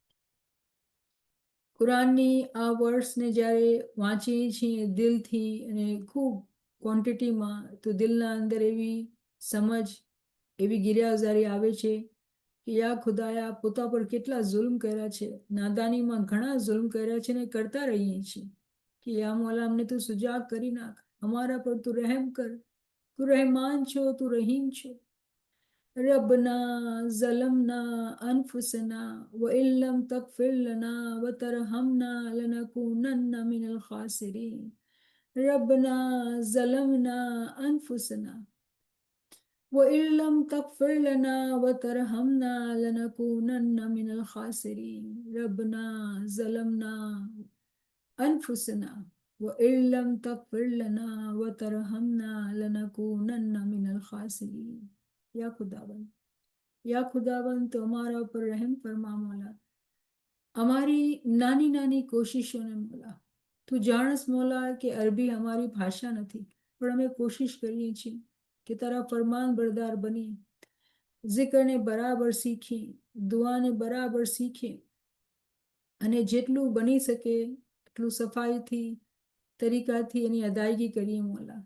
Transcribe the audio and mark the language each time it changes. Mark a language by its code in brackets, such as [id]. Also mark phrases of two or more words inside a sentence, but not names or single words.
[gu] કુરાનની આ વર્ડ્સને જ્યારે વાંચીએ છીએ દિલથી અને ખૂબ ક્વોન્ટિટીમાં, તો દિલના અંદર એવી સમજ, એવી ગિરિયાઝારી આવે છે કે યા ખુદાયા, પોતા પર કેટલા જુલ્મ કર્યા છે, નાદાનીમાં ઘણા જુલ્મ કર્યા છે ને કરતા રહીએ છીએ. કે યા મોલા, અમને તું સુજાગ કરી નાખ, અમારા પર તું રહેમ કર, તું રહેમાન છો, તું રહીમ છો. [ar] ربنا ظلمنا أنفسنا وإن لم تغفر لنا وترحمنا لنكونن من الخاسرين. ربنا ظلمنا أنفسنا وإن لم تغفر لنا وترحمنا لنكونن من الخاسرين. ربنا ظلمنا أنفسنا وإن لم تغفر لنا وترحمنا لنكونن من الخاسرين. [gu] યા ખુદાવંદ, તો અમારા ઉપર રહેમ ફરમા મોલા. અમારી નાની નાની કોશિશોને મોલા, તું જાણસ મોલા કે અરબી અમારી ભાષા નથી, પણ અમે કોશિશ કરીએ છીએ કે તારા ફરમાન બરદાર બનીએ, જિકરને બરાબર શીખીએ, દુઆને બરાબર શીખીએ, અને જેટલું બની શકે એટલું સફાઈથી, તરીકાથી એની અદાયગી કરીએ મોલા.